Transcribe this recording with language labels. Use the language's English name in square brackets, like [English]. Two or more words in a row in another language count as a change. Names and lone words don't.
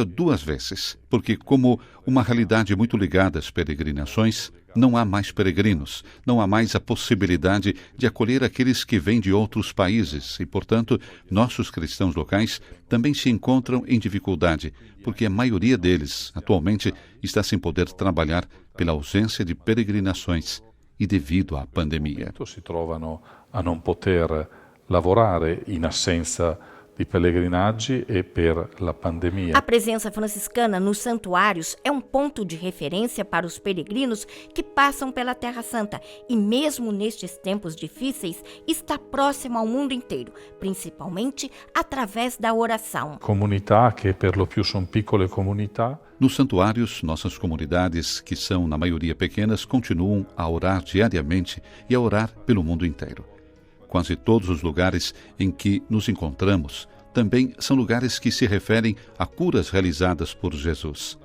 [Portuguese] duas vezes, porque, como uma realidade muito ligada às peregrinações, não há mais peregrinos, não há mais a possibilidade de acolher aqueles que vêm de outros países e, portanto, nossos cristãos locais também se encontram em dificuldade, porque a maioria deles, atualmente, está sem poder trabalhar pela ausência de peregrinações e devido à pandemia. [Italian] Si trovano a non poter lavorare in assenza di pellegrinaggi e per la pandemia. [Portuguese] A presença franciscana nos santuários é um ponto de referência para os peregrinos que passam pela Terra Santa e, mesmo nestes tempos difíceis, está próximo ao mundo inteiro, principalmente através da oração. [Italian] Comunità che per lo più sono piccole comunità. [Portuguese] Nos santuários, nossas comunidades, que são na maioria pequenas, continuam a orar diariamente e a orar pelo mundo inteiro. Quase todos os lugares em que nos encontramos também são lugares que se referem a curas realizadas por Jesus.